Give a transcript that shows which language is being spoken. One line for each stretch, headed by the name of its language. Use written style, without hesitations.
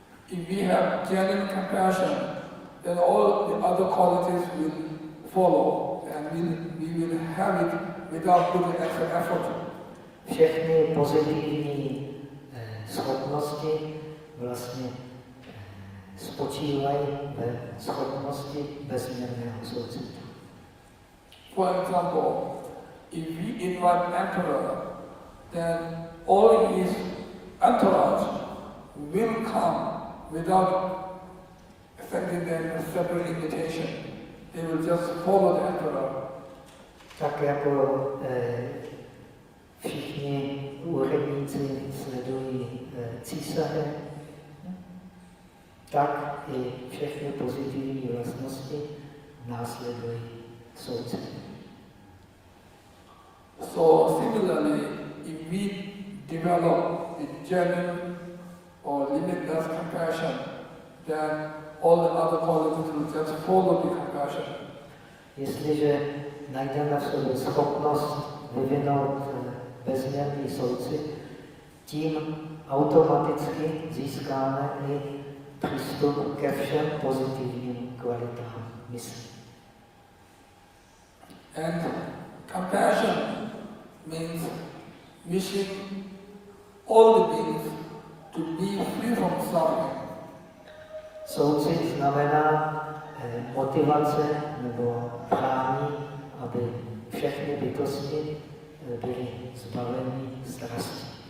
English: If we have genuine compassion, then all the other qualities will follow, and we will have it without putting extra effort.
Czech: Všechny pozitivní schopnosti vlastně spočívají ve schopnosti bezměrného soucitu.
English: For example, if we invite emperor, then all his entourage will come without sending them a separate invitation. They will just follow the emperor.
Czech: Tak jako všichni úředníci sledují císaře, tak i všechny pozitivní vlastnosti následují soucit.
English: So similarly, if we develop a genuine or limitless compassion, then all the other qualities will just follow the compassion.
Czech: Jestliže najdeme v sobě schopnost vyvinout bezměrný soucit, tím automaticky získáme i přístup ke všem pozitivním kvalitám mysli.
English: And compassion means wishing all the beings to be free from suffering.
Czech: Soucit znamená motivace nebo přání, aby všechny bytosti byly zbaveny strasti.